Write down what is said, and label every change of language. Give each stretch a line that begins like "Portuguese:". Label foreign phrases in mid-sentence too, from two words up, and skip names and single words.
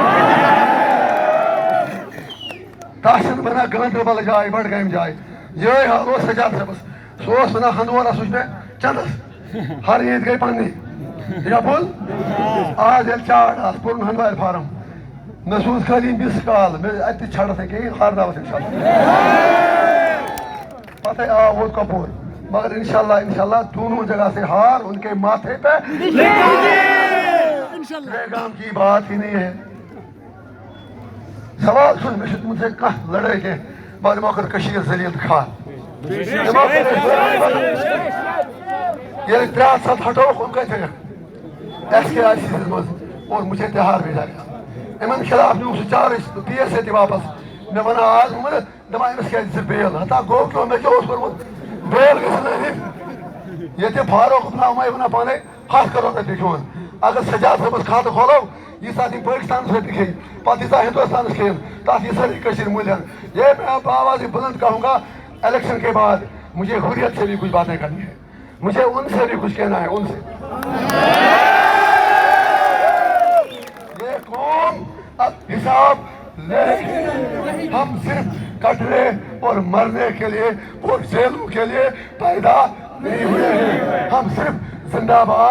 Kashmiri: تتھ چھنہٕ بنان گاندربل جاے بڈگامہِ جاے یہے حال اوس سجاد صٲبس سُہ اوس ونان ہندوارا سُہ چھُ مےٚ چندس ہر عید گٔے پننی یا بول آز ییٚلہِ چاڑ آس کوٚرُن ہندوارِ فارم مےٚ سوٗز خٲلی مِس کال مےٚ اَتہِ تہِ چھڑتھ نہٕ کِہیٖنۍ ہارناوس انشاءاللہ پتہٕ آو ووت کپوور
Urdu: مگر انشاءاللہ دونوں جگہ سے ہار ان کے ماتھے پہ گام کی بات ہی نہیں ہے سوال سن مے مجھ سے
Kashmiri: کانٛہہ لڑٲے کینٛہہ بہٕ دِمو کٔر کٔشیٖر ذلیٖل تہٕ کھار ییٚلہِ 3 ہتھ ہٹووُکھ ہُم کتہِ تھٲیکھ ایس کے آئی سی منٛز
Urdu: اور مجھے تہار بھیجا گیا
Kashmiri: یِمن خلاف نیوٗکھ سُہ چارج پی ایس اے تہِ واپس مےٚ ونان آز عمر دپان أمِس کیٛازِ دِژٕکھ بیل ہتا گوٚو کیوں مےٚ کیٛاہ اوس کوٚرمُت بیل گژھن أنِتھ ییٚتہِ فاروق عبداللہ یِمے ونان پانے 100 کرور رۄپیہِ کھیوٚن اگر سجاد صٲبس کھاتہٕ کھولو ییٖژاہ تِم پٲکستانس رۄپیہِ کھیٚیہِ پتہٕ ییٖژاہ ہندوستانس کھیٚیَن تتھ یہِ سٲرٕے کٔشیٖر مٔلۍ
Urdu: یہ میں اب آواز بلند کہوں گا الیکشن کے بعد مجھے حریت سے بھی کچھ باتیں کرنی ہے مجھے ان سے بھی کچھ کہنا ہے ان سے یہ قوم اب حساب لے ہم صرف کٹنے اور مرنے کے لیے اور جیلوں کے لیے پیدا نہیں ہوئے ہیں ہم صرف زندہ باد